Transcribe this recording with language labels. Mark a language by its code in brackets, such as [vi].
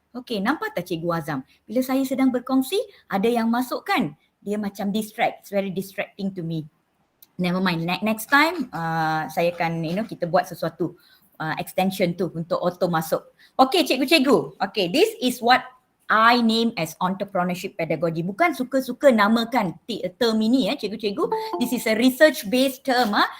[ms] Okay, nampak tak Cikgu Azam? Bila saya sedang berkongsi, ada yang masuk kan? Dia macam distract, [en] it's very distracting to me. Never mind, next time [ms] saya akan kita buat sesuatu extension tu untuk auto masuk. [en] Okay cikgu-cikgu, okay, this is what I name as entrepreneurship pedagogy. [ms] Bukan suka-suka namakan term ini cikgu-cikgu. [en] This is a research based term.